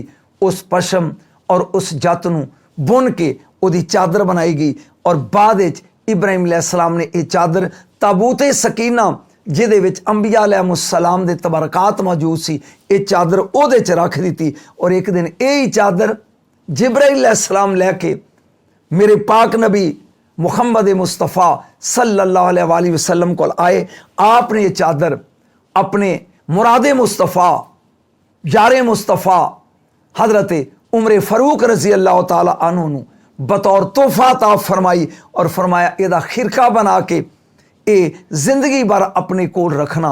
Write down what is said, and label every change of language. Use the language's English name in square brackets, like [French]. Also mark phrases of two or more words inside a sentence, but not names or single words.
[Punjabi] ਉਸ ਪਸ਼ਮ ਔਰ ਉਸ ਜਤ ਨੂੰ ਬੁਣ ਕੇ ਉਹਦੀ ਚਾਦਰ ਬਣਾਈ ਗਈ ਔਰ ਬਾਅਦ ਵਿਚ ਇਬਰਾਹੀਮ ਅਲੈਹਿੱਸਲਾਮ ਨੇ ਯਹ ਚਾਦਰ ਤਾਬੂਤੇ ਸਕੀਨਾ ਜਿਹਦੇ ਵਿਚ ਅੰਬੀਆ ਅਲੈਹਿਮੁੱਸਲਾਮ ਦੇ ਤਬੱਰੁਕਾਤ ਮੌਜੂਦ ਸੀ, ਯੇ ਚਾਦਰ ਉਹਦੇ ਚ ਰੱਖ ਦੀ। [Urdu] اور ایک دن یہی چادر جبرائیل علیہ السلام لے کے میرے پاک نبی محمد مصطفیٰ [Arabic] صلى الله عليه وسلم [Urdu] کو آئے. [Punjabi] ਆਪਨੇ ਯੇ ਚਾਦਰ ਅਪਨੇ ਮੁਰਾਦੇ ਮੁਸਤਫ਼ਾ, ਯਾਰੇ ਮੁਸਤਫ਼ਾ ਹਜ਼ਰਤ ਉਮਰ ਫ਼ਾਰੂਕ [Arabic] رضي الله تعالى عنه [Punjabi] ਨੂੰ ਬਤੌਰ ਤੋਹਫ਼ਾ ਤਾ ਫ਼ਰਮਾਈ ਔਰ ਫ਼ਰਮਾਇਆ ਇਹਦਾ ਖ਼ਿਰਕਾ ਬਣਾ ਕੇ ਯੇ ਜ਼ਿੰਦਗੀ ਭਰ ਅਪਨੇ ਕੋਲ ਰੱਖਣਾ।